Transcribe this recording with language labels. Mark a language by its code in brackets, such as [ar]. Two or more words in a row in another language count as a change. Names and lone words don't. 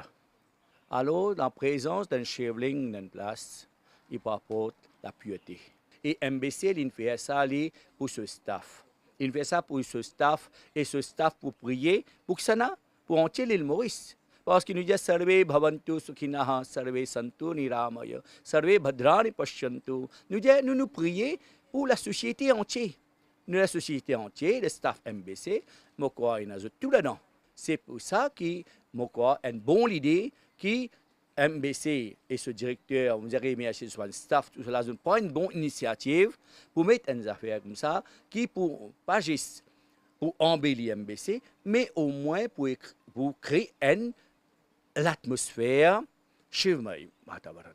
[fr] Alors, dans la présence d'un Shivling dans place, il apporte la pureté. Et MBC, il fait ça pour ce staff. Il fait ça pour ce staff et ce staff pour prier pour ça, pour entier l'île Maurice. Parce qu'il nous dit [sa] सर्वे भवन्तु सुखिनः, सर्वे सन्तु निरामयाः, सर्वे भद्राणि पश्यन्तु. [fr] Nous prions pour la société entière. Nous, la société entière, le staff MBC, Mokwa il a tout là-dedans. C'est pour ça que Mokwa a une bonne idée qui MBC et ce directeur, on dirait, mais c'est un staff, tout cela, prend une bonne initiative pour mettre une affaire comme ça, qui pour, pas juste pour embellir MBC, mais au moins pour créer l'atmosphère [hi] शिवमय वातावरण.